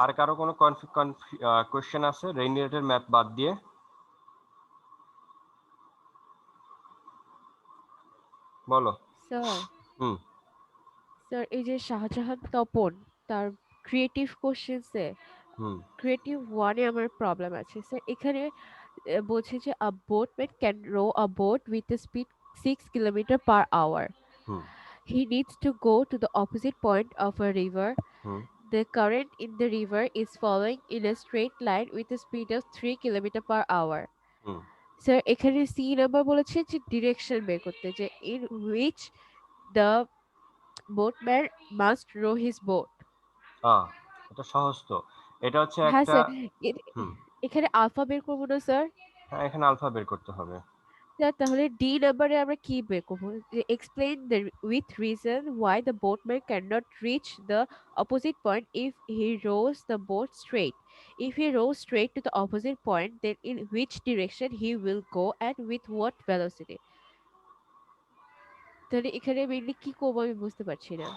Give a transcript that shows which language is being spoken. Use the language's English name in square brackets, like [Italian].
[Bangla] আর কারো কোনো কোয়েশ্চেন আছে রেইন রিলেটেড ম্যাথ বাদ দিয়ে? বলো। স্যার, হুম। স্যার এই যে শাহজাহান তপন তার ক্রিয়েটিভ কোশ্চেন্সে হুম। ক্রিয়েটিভ ওয়ানে আমার প্রবলেম আছে স্যার। এখানে বলছে যে [English] A boatman can row a boat with a speed 6 kilometre per hour. Hmm. He needs to go to the opposite point of a river. Hmm. The current in the river is flowing in a straight line with a speed of 3 kilometre per hour. Hmm. [Bangla] Sir এখানে C number বলেছে যে direction বের করতে, যে [English] in which the boatman must row his boat. [Bangla] এটা সহজ তো। এটা হচ্ছে হ্যাঁ একটা। স্যার, হুম। এখানে আলফা বের করবো না স্যার? হ্যাঁ, এখানে আলফা বের করতে হবে। স্যার তাহলে ডি নাম্বারে আমরা কি বের করবো, যে [English] Explain the with reason why the boatman cannot reach the opposite point if he rows the boat straight. If he rows straight to the opposite point, then in which direction he will go and with what velocity? [Bangla] তাহলে এখানে mainly কি করবো আমি বুঝতে পারছি না।